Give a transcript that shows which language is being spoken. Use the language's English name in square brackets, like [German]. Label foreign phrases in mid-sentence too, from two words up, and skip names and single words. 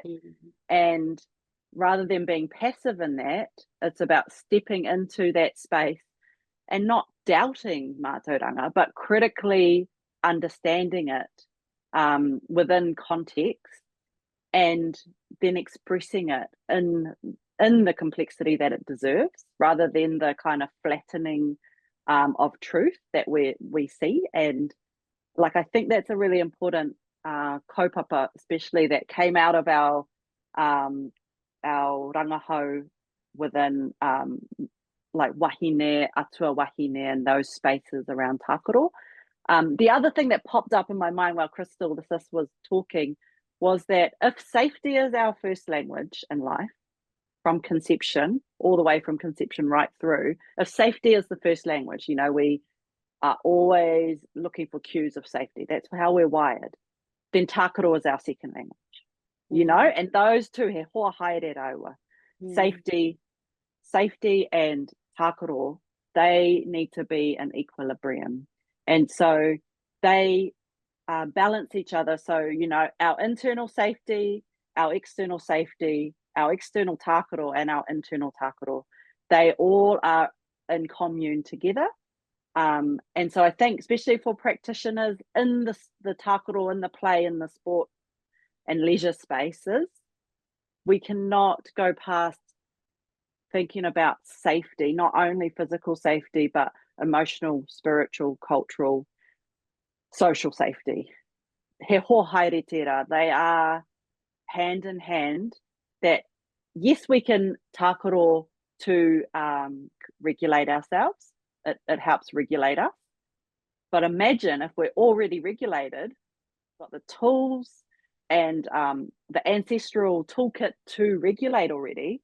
[English] And rather than being passive in that, it's about stepping into that space and not doubting mātauranga, but critically understanding it within context, and then expressing it in the complexity that it deserves, rather than the kind of flattening of truth that we see. And like, I think that's a really important kaupapa, especially that came out of our rangahau within like wahine, [Māori] atua wahine, [English] and those spaces around Tākaro. The other thing that popped up in my mind while Crystal, the sis, was talking, was that if safety is our first language in life, from conception, all the way from conception right through, if safety is the first language, we are always looking for cues of safety. That's how we're wired. Then Tākaro is our second language, and those two, [Māori] he hoa haere raua, [English] safety and Tākaro, they need to be in equilibrium. And so they balance each other. So, you know, our internal safety, our external tākaro, and our internal tākaro, they all are in commune together. And so I think, especially for practitioners in the tākaro, in the play, in the sport and leisure spaces, we cannot go past thinking about safety, not only physical safety, but emotional, spiritual, cultural, social safety. [Māori] He ho haere tērā, [English] they are hand in hand. That yes, we can tākaro to regulate ourselves. It helps regulate us. But imagine if we're already regulated, got the tools and the ancestral toolkit to regulate already.